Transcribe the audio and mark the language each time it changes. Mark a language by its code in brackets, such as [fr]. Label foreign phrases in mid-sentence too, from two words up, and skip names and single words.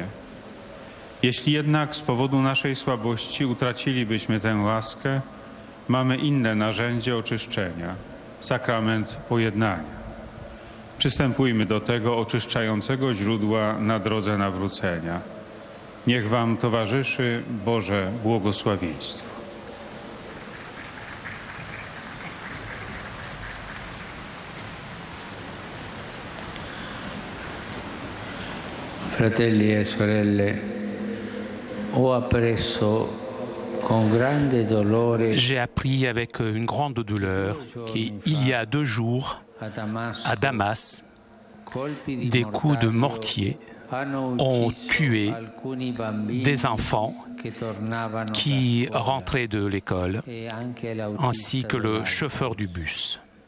[pl] Jeśli jednak z powodu naszej słabości utracilibyśmy tę łaskę, mamy inne narzędzie oczyszczenia, sakrament pojednania. Przystępujmy do tego oczyszczającego źródła na drodze nawrócenia. Niech Wam towarzyszy Boże błogosławieństwo. [it] Fratelli e sorelle, ho appreso con grande dolore. [fr] J'ai appris avec une grande douleur qu'il y a 2 jours, à Damas, des coups de mortier ont tué des enfants qui rentraient de l'école, ainsi que le chauffeur du bus.